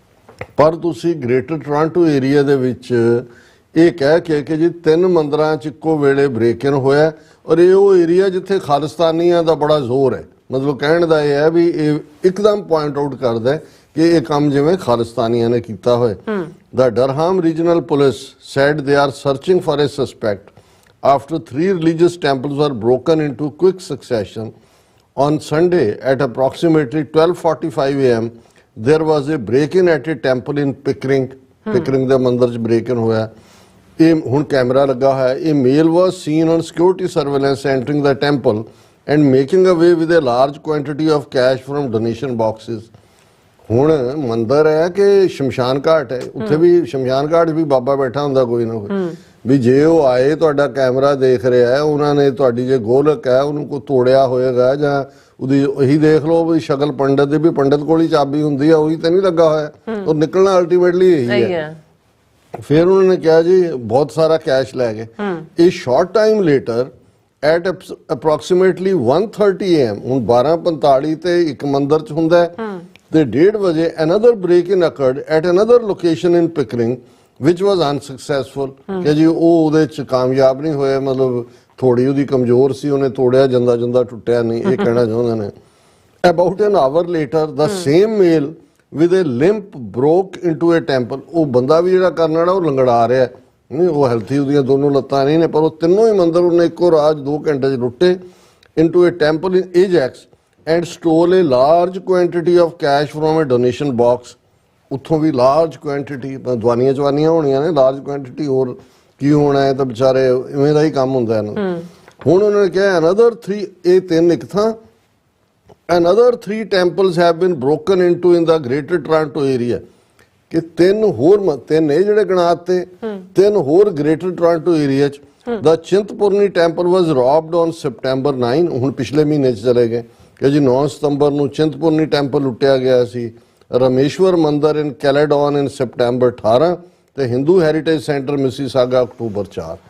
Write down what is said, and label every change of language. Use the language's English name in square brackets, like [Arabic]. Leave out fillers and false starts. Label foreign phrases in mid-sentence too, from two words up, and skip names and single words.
[Punjabi] ਪਰ ਤੁਸੀਂ ਗ੍ਰੇਟਰ ਟੋਰਾਂਟੋ ਏਰੀਆ ਦੇ ਵਿੱਚ ਇਹ ਕਹਿ ਕੇ ਕਿ ਜੀ 3 ਮੰਦਰਾਂ 'ਚ ਇੱਕੋ ਵੇਲੇ [English] break in [Punjabi] ਹੋਇਆ ਔਰ ਇਹ ਉਹ ਏਰੀਆ ਜਿੱਥੇ ਖਾਲਿਸਤਾਨੀਆਂ ਦਾ ਬੜਾ ਜ਼ੋਰ ਹੈ। ਮਤਲਬ ਕਹਿਣ ਦਾ ਇਹ ਹੈ ਵੀ ਇਹ ਇੱਕਦਮ [English] point out [Punjabi] ਕਰਦਾ ਕਿ ਇਹ ਕੰਮ ਜਿਵੇਂ ਖਾਲਿਸਤਾਨੀਆਂ ਨੇ ਕੀਤਾ ਹੋਏ। [English] The Durham Regional Police said they are searching for a suspect after 3 religious temples were broken into quick succession. On Sunday at approximately 12:45 a.m. there was a break-in at a temple in Pickering. [Punjabi] Pickering ਦੇ ਮੰਦਰ 'ਚ break-in ਹੋਇਆ। ਇਹ ਹੁਣ ਕੈਮਰਾ ਲੱਗਾ ਹੋਇਆ। [English] A male was seen on security surveillance entering the temple and making away with a large quantity of cash from donation boxes. [Punjabi] ਹੁਣ ਮੰਦਰ ਹੈ ਕਿ ਸ਼ਮਸ਼ਾਨ ਘਾਟ ਹੈ, ਉੱਥੇ ਵੀ ਸ਼ਮਸ਼ਾਨ ਘਾਟ ਵੀ ਬਾਬਾ ਬੈਠਾ ਹੁੰਦਾ ਕੋਈ ਨਾ ਕੋਈ, ਵੀ ਜੇ ਉਹ ਆਏ ਤੁਹਾਡਾ ਕੈਮਰਾ ਦੇਖ ਰਿਹਾ ਹੈ, ਉਹਨਾਂ ਨੇ ਤੁਹਾਡੀ ਜੇ ਗੋਲਕ ਹੈ ਉਹਨੂੰ ਕੋਈ ਤੋੜਿਆ ਹੋਏਗਾ ਜਾਂ ਉਹਦੀ ਉਹੀ ਦੇਖ ਲਓ ਵੀ ਸ਼ਕਲ ਪੰਡਤ ਦੀ, ਵੀ ਪੰਡਤ ਕੋਲ ਹੀ ਚਾਬੀ ਹੁੰਦੀ ਆ, ਉਹੀ ਤਾਂ ਨਹੀਂ ਲੱਗਾ ਹੋਇਆ, ਉਹ ਨਿਕਲਣਾ ਅਲਟੀਮੇਟਲੀ ਇਹੀ ਹੈ। ਫਿਰ ਉਹਨਾਂ ਨੇ ਕਿਹਾ ਜੀ ਬਹੁਤ ਸਾਰਾ ਕੈਸ਼ ਲੈ ਗਏ। ਇਹ [English] short time later at approximately 1:30 AM, [Punjabi] ਹੁਣ 12:45 ਤੇ ਇੱਕ ਮੰਦਰ 'ਚ ਹੁੰਦਾ ਤੇ 1:30 ਵਜੇ [English] another break-in occurred at another location in Pickering which was unsuccessful। [Punjabi] ਕਿ ਜੀ ਉਹ ਉਹਦੇ 'ਚ ਕਾਮਯਾਬ ਨਹੀਂ ਹੋਇਆ, ਮਤਲਬ ਥੋੜੀ ਉਹਦੀ ਕਮਜ਼ੋਰ ਸੀ, ਉਹਨੇ ਤੋੜਿਆ, ਜਾਂਦਾ ਟੁੱਟਿਆ ਨਹੀਂ, ਇਹ ਕਹਿਣਾ ਚਾਹੁੰਦੇ ਨੇ। [English] About an hour later the same male with a limp broke into a temple। [Punjabi] ਉਹ ਬੰਦਾ ਵੀ ਜਿਹੜਾ ਕਰਨ ਵਾਲਾ ਉਹ ਲੰਗੜਾ ਰਿਹਾ ਨਹੀਂ, ਉਹ ਹੈਲਥੀ, ਉਹਦੀਆਂ ਦੋਨੋਂ ਲੱਤਾਂ ਨਹੀਂ ਨੇ, ਪਰ ਉਹ ਤਿੰਨੋਂ ਹੀ ਮੰਦਰ ਉਹਨੇ ਇੱਕੋ ਰਾਤ 2 ਘੰਟੇ 'ਚ ਲੁੱਟੇ। [English] into a temple in Ajax and stole a large quantity of cash from a donation box। [Punjabi] ਉੱਥੋਂ ਵੀ [English] large quantity [Punjabi] ਦਵਾਈਆਂ ਚਵਾਨੀਆਂ ਹੋਣੀਆਂ ਨੇ, [English] large quantity [Punjabi] ਹੋਰ ਕੀ ਹੋਣਾ ਹੈ, ਤਾਂ ਵਿਚਾਰੇ ਇਵੇਂ ਦਾ ਹੀ ਕੰਮ ਹੁੰਦਾ ਇਹਨਾਂ ਦਾ। ਹੁਣ ਉਹਨਾਂ ਨੇ ਕਿਹਾ ਅਨਦਰ 3, ਇਹ 3 ਇੱਕ ਥਾਂ, [English] another 3 temples have been broken into in the greater Toronto area, [Punjabi] ਕਿ 3 ਹੋਰ 3 ਇਹ ਜਿਹੜੇ ਗਣਾਤੇ 3 ਹੋਰ ਗ੍ਰੇਟਰ ਟੋਰਾਂਟੋ ਏਰੀਆ ਚ। [English] the Chintpurni temple was robbed on September 9, [Punjabi] ਹੁਣ ਪਿਛਲੇ ਮਹੀਨੇ ਚ ਚਲੇ ਗਏ ਕਿ ਜੀ 9 ਸਤੰਬਰ ਨੂੰ ਚਿੰਤਪੁਰਨੀ ਟੈਂਪਲ ਲੁੱਟਿਆ ਗਿਆ ਸੀ। ਰਾਮੇਸ਼ਵਰ ਮੰਦਿਰ [English] in Caledon in September 18 [Punjabi] ਤੇ ਹਿੰਦੂ ਹੈਰੀਟੇਜ ਸੈਂਟਰ ਮਿਸੀਸਾਗਾ ਅਕਤੂਬਰ 4।